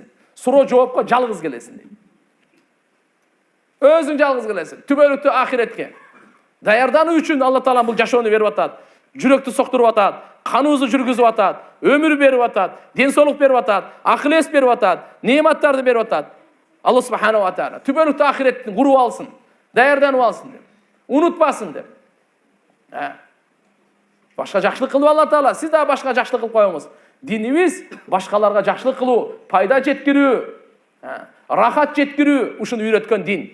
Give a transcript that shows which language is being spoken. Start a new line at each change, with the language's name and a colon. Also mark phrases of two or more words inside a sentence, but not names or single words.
Kyrgyz: Суроо жоопко жалгыз келесиң дейт. Өзүң жалгыз келесиң. Түбөлүктүү ахиретке. Даярдануу үчүн Алла Таала бул жашоону берип атат. Жүрөктү соктуруп атат, каныбызды жүргүзүп атат, өмүр берип атат, ден соолук берип атат, акыл эс берип атат, неаматтарды берип атат. Алла
Arabic: سبحانه وتعالى
Kyrgyz: түбөлүктүү ахиреттин куруп алсын, даярданып алсын деп. Унутпасын деп. Башка жакшылык кылып Алла Таала, сиз да башка жакшылык кылып коюңуз. Динибиз башкаларга жакшылык кылуу, пайда жеткирүү, рахат жеткирүү ушуну үйрөткөн дин.